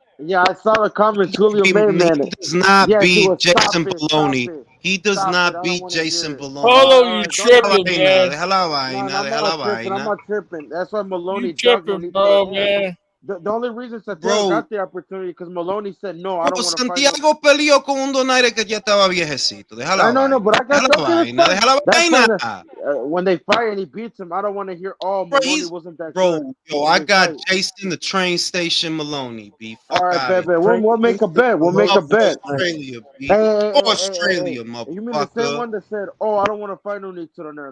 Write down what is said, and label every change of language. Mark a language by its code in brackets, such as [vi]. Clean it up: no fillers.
[en] Yeah, I saw the comments. Julio Mayman. He does not beat Jason Maloney. He does not beat Jason Maloney. Polo, you tripping, man. I'm not tripping. That's why Maloney. You tripping, bro, man. The only reason Santiago got the opportunity because Maloney said no. I don't want to fight. [es] Santiago peleó con un donaire que ya estaba viejecito. [en] No, but I got the when they fight and he beats him, I don't want to hear. Oh, Maloney wasn't that good. Yo, I got Jason the train station Maloney. B. All right, baby. We'll make a bet. We'll make a bet. Australia, B. Australia, motherfucker. You mean the same one that said, "Oh, I don't want to fight Nonito there.